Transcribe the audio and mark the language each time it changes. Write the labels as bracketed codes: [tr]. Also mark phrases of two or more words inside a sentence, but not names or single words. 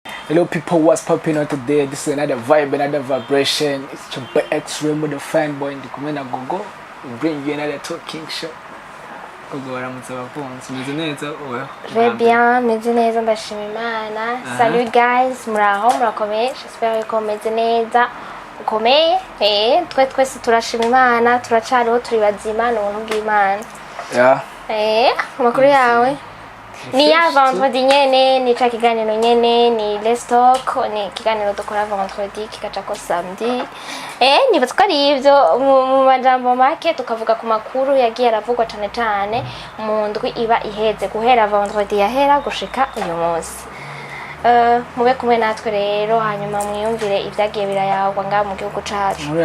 [en] Hello people, what's popping on today? This is another vibe, another vibration. It's your boy X-Ray with the fanboy in the Kumena Gogo. We bring you another talking show. [rn] Gogo waramutse abakunzi, meze neza oya? [fr] Très bien, [rn] meze neza ndashima Imana. Salut guys, muraho murakomeye. J'espère ko meze neza. Ukomeye? Twese turashima Imana, turacariho turi bazima n'ubuntu bw'Imana. Amakuru yawe? Ni ya vendredi nyene, ni cha kiganiro nyene, ni [en] let's talk, [rn] ni kiganiro dukora vendredi kikaca ko samedi. Nibaza ko ari ivyo mu majambo make tukavuga ku makuru yagiye aravugwa cyane mu ndwi iba iheze guhera vendredi yahera gushika uyu munsi. Mube kumwe natwe rero hanyuma mwiyumvire ivyagiye birayagwa nga mu gihugu cacu.